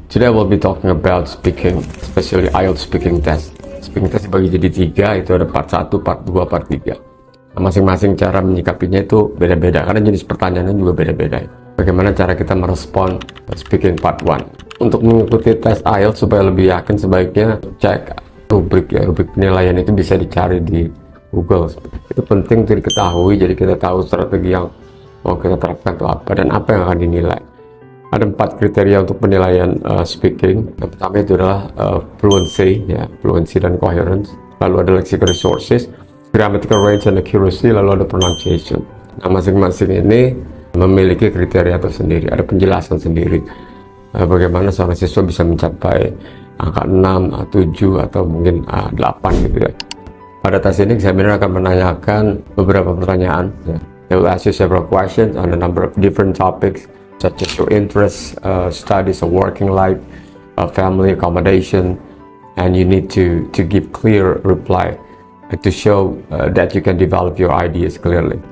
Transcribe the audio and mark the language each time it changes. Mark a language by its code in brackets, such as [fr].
[en] Today we'll be talking about speaking, especially IELTS speaking test. [id] Speaking test dibagi jadi 3, itu ada part 1, part 2, part 3. Masing-masing cara menyikapinya itu beda-beda, karena jenis pertanyaannya juga beda-beda. Bagaimana cara kita merespon speaking part 1. Untuk mengikuti tes IELTS supaya lebih yakin, sebaiknya cek rubrik penilaian itu bisa dicari di Google. Itu penting untuk diketahui, jadi kita tahu strategi yang mau kita terapkan itu apa dan apa yang akan dinilai. Ada 4 kriteria untuk penilaian speaking. Yang pertama itu adalah fluency dan coherence. Lalu ada lexical resources, grammatical range and accuracy, lalu ada pronunciation. Nah, masing-masing ini memiliki kriteria tersendiri, ada penjelasan sendiri. Bagaimana seorang siswa bisa mencapai angka 6, 7, atau mungkin 8 gitu ya. Pada tes ini, examiner akan menanyakan beberapa pertanyaan. Ya. [en] They will ask you several questions on a number of different topics, such as your interests, studies, or working life, family, accommodation, and you need to give clear reply to show that you can develop your ideas clearly.